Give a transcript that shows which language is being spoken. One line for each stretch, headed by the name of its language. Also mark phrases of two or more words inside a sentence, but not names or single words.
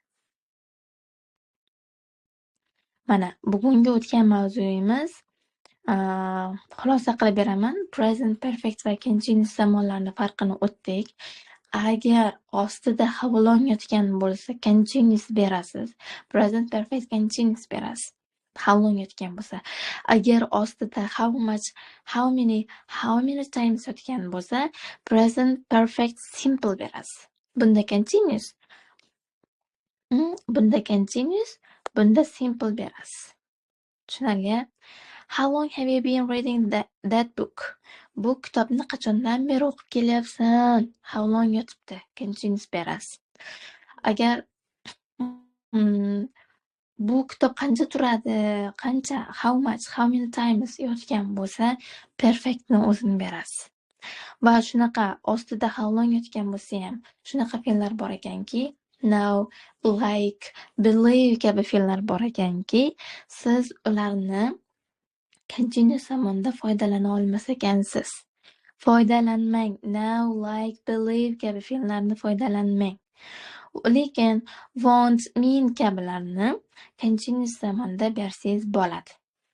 Uzbek: Mana bugungi o'tgan mavzuyimiz, xulosa qilib beraman.
English: Present perfect
Uzbek: va continuous zamonlarning farqini o'tdik. Agar ostida
English: have long
Uzbek: yotgan bo'lsa, continuous berasiz.
English: Present perfect continuous
Uzbek: berasiz.
English: How long
Uzbek: yotgan bo'lsa. Agar ostida
English: how much, how many times
Uzbek: yotgan bo'lsa, present perfect simple berasiz. Bunda continuous. Bunda simple berasiz. Tushunarli?
English: How long have you been reading that book?
Uzbek: Bu kitobni qachondan beri o'qib kelyapsan?
English: How long
Uzbek: yotibdi? Continuous berasiz. Agar bu kitob qancha turadi? Qancha?
English: How much? How many times
Uzbek: yotgan bo'lsa, perfectni o'zini berasiz. Va shunaqa ostida
English: how long
Uzbek: yotgan bo'lsa ham shunaqa fe'llar bor ekanki,
English: now, like, believe
Uzbek: kabi fe'llar bor ekanki, siz ularni continuous zamonda foydalana olmas ekansiz. Foydalanmang.
English: Now, like, believe
Uzbek: kabi fe'llarni foydalanmang. Lekin
English: want, mean
Uzbek: kabilarni continuous zamonda bersangiz bo'ladi.